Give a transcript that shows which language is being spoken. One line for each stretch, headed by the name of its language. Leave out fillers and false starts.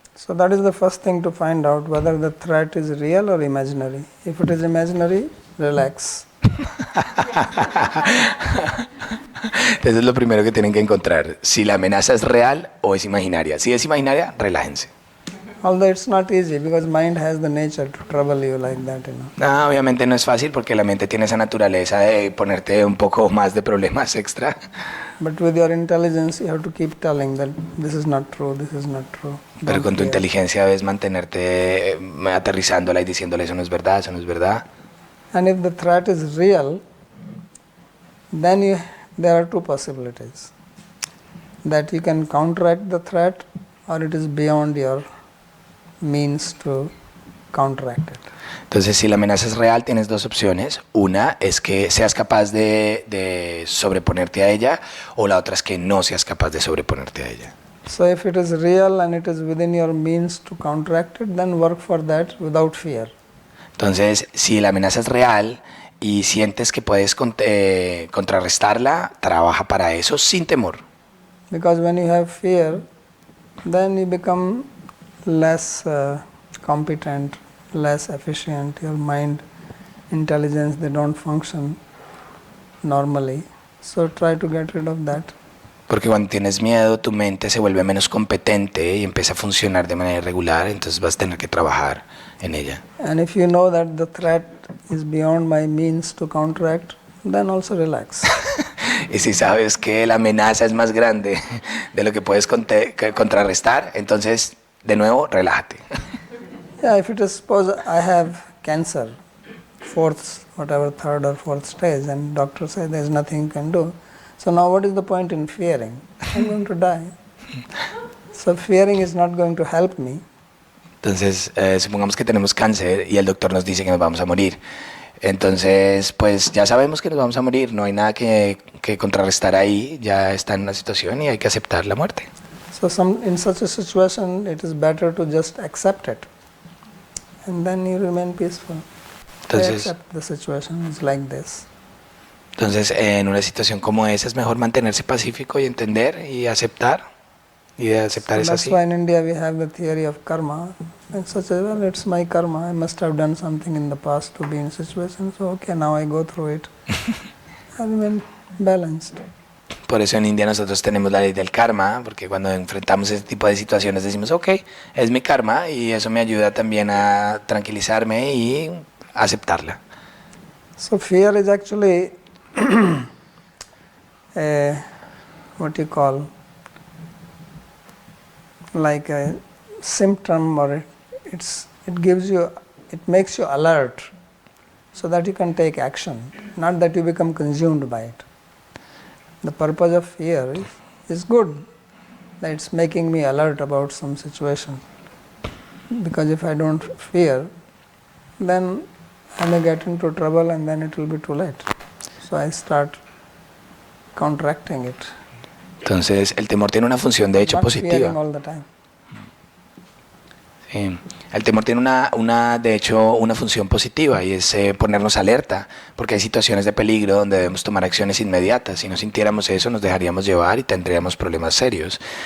English: So that is the first thing to find out, whether the threat is real or imaginary. If it is imaginary, relax.
Spanish: Eso es lo primero que tienen que encontrar, si la amenaza es real o es imaginaria. Si es imaginaria, relájense.
English: Although it's not easy, because mind has the nature to trouble you like that,
Spanish: No, obviamente no es fácil porque la mente tiene esa naturaleza de ponerte un poco más de problemas extra.
English: But with your intelligence, you have to keep telling that this is not true, this is not true.
Spanish: Pero
English: Don't
Spanish: con tu
English: fear.
Spanish: inteligencia debes mantenerte aterrizándola y diciéndole eso no es verdad, eso no es verdad.
English: And if the threat is real, then there are two possibilities. That you can counteract the threat, or it is beyond your means to counteract it.
Spanish: Entonces, si la amenaza es real, tienes dos opciones. Una es que seas capaz de sobreponerte a ella, o la otra es que no seas capaz de sobreponerte a ella.
English: So if it is real and it is within your means to counteract it, then work for that without fear.
Spanish: Entonces, si la amenaza es real y sientes que puedes contrarrestarla, trabaja para eso sin temor.
English: Because when you have fear, then you become less competent, less efficient. Your mind, intelligence, they don't function normally. So try to get rid of that.
Spanish: Porque cuando tienes miedo, tu mente se vuelve menos competente y empieza a funcionar de manera irregular, entonces vas a tener que trabajar en ella.
English: And if you know that the threat is beyond my means to counteract, then also relax.
Spanish: Y si sabes que la amenaza es más grande de lo que puedes contrarrestar, entonces, de nuevo, relájate.
English: Yeah, if it is suppose I have cancer, third or fourth stage, and doctor says there is nothing you can do. So now what is the point in fearing? I'm going to die. So fearing is not going to help me.
Spanish: Entonces, supongamos que tenemos cáncer y el doctor nos dice que nos vamos a morir. Entonces, pues ya sabemos que nos vamos a morir, no hay nada que contrarrestar ahí, ya está en una situación y hay que aceptar la muerte.
English: So in such a situation, it is better to just accept it, and then you remain peaceful.
Spanish: Entonces,
English: I accept the situation is like this.
Spanish: Entonces, en una situación como esa es mejor mantenerse pacífico y entender y aceptar. Y de aceptar
English: So
Spanish: es
English: that's
Spanish: así.
English: why in India we have the theory of karma. And such as, well, it's my karma. I must have done something in the past to be in a situation. So okay, now I go through it. I remain balanced.
Spanish: Por eso en India nosotros tenemos la ley del karma, porque cuando enfrentamos ese tipo de situaciones decimos, ok, es mi karma y eso me ayuda también a tranquilizarme y aceptarla.
English: So fear is actually what you call like a symptom, or it makes you alert so that you can take action, not that you become consumed by it. The purpose of fear is good, that it's making me alert about some situation, because if I don't fear, then I may get into trouble and then it will be too late. So I start counteracting it.
Spanish: Entonces el temor tiene una función de hecho
English: Not fearing
Spanish: positiva.
English: all the time.
Spanish: Sí. El temor tiene de hecho una función positiva y es ponernos alerta, porque hay situaciones de peligro donde debemos tomar acciones inmediatas. Si no sintiéramos eso nos dejaríamos llevar y tendríamos problemas serios.